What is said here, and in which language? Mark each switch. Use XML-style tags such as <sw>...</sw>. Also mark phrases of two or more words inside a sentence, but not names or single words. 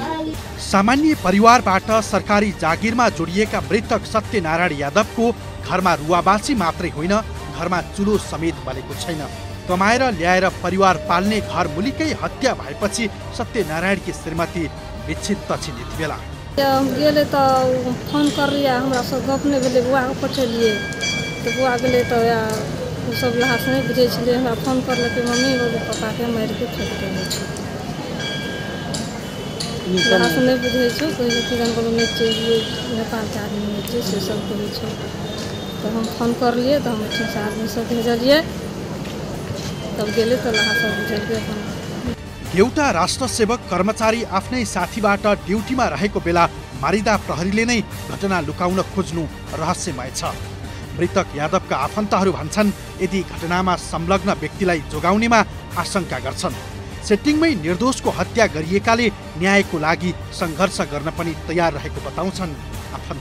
<ne>सामान्य परिवारबाट सरकारी जागिरमा जोडिएका मृतक सत्यनारायण यादवको घरमा रुवाबासी मात्रै होइन, घरमा चुलो समेत बलेको छैन। कमाएर ल्याएर परिवार पाल्ने घर मुलिकै हत्या भएपछि सत्यनारायणकी श्रीमती विच्छिन्न छिन्। यति बेला</ne> <mai>गेले त फोन करिए, हमरा सब गप नहि भेलै, बुआके पठेलिए तऽ बुआ गेलै तऽ ओ सब लहास नहि बुझै छलै। हमरा फोन करलकै मम्मी बोले पापाके मारिके फेंक देने छै, लहास नहि बुझै छौ, कहै कि जानवर नहि चाहिए, नेपालके आदमी नहि छै, से सब कहै छौ। तऽ हम फोन करलिए तऽ हम ठीकसँ आदमी सब भेजलिए, तब गेलै तऽ लहास बुझेलिए। अपन</mai> <ne>एउटा राष्ट्रसेवक कर्मचारी आफ्नै साथीबाट ड्युटीमा रहेको बेला मारिदा प्रहरीले नै घटना लुकाउन खोज्नु रहस्यमय छ। मृतक यादवका आफन्तहरू भन्छन् यदि घटनामा संलग्न व्यक्तिलाई जोगाउनेमा आशंका गर्छन्। सेटिङमै निर्दोषको हत्या गरिएकाले न्यायको लागि सङ्घर्ष गर्न पनि तयार रहेको बताउँछन् आफन्त।</ne>